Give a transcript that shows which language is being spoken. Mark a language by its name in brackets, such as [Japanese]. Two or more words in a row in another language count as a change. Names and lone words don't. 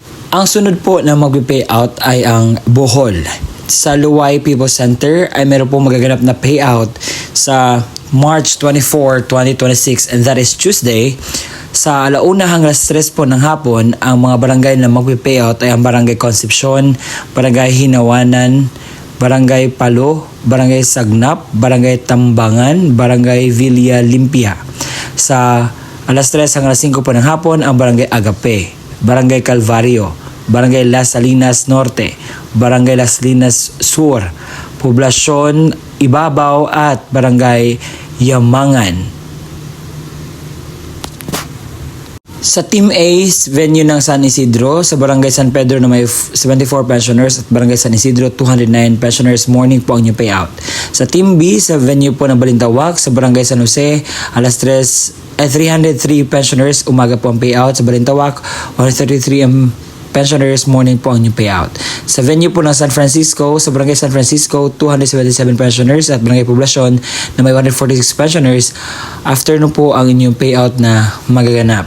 [Filipino] Ang sunod po na mag-payout ay ang Bohol. Sa Luwai People's Center ay meron po magaganap na payout sa March 24, 2026 [English] and that is Tuesday. [Filipino] Sa 1:00 hanggang 3:00 po ng hapon, ang mga barangay na mag-payout ay ang Barangay Concepcion, Barangay Hinawanan, Barangay Palo, Barangay Sagnap, Barangay Tambangan, Barangay Villa Limpia. Sa 3:00 hanggang 5:00 po ng hapon, ang Barangay Agape, Barangay Calvario, Barangay Las Salinas Norte, Barangay Las Salinas Sur, Poblasyon Ibabaw at Barangay Yamangan. Sa Team A, venue ng San Isidro, sa Barangay San Pedro na may 74 pensioners at Barangay San Isidro 209 pensioners, morning po ang [English] new payout. [Filipino] Sa Team B, sa venue po ng Balintawak, sa Barangay San Jose, 303 pensioners, umaga po ang payout. Sa Balintawak, 133 pensioners, morning po ang [English] new payout. [Filipino] Sa venue po ng San Francisco, sa Barangay San Francisco, 277 pensioners at Barangay Poblasyon na may 146 pensioners, afternoon po ang inyong payout na magaganap.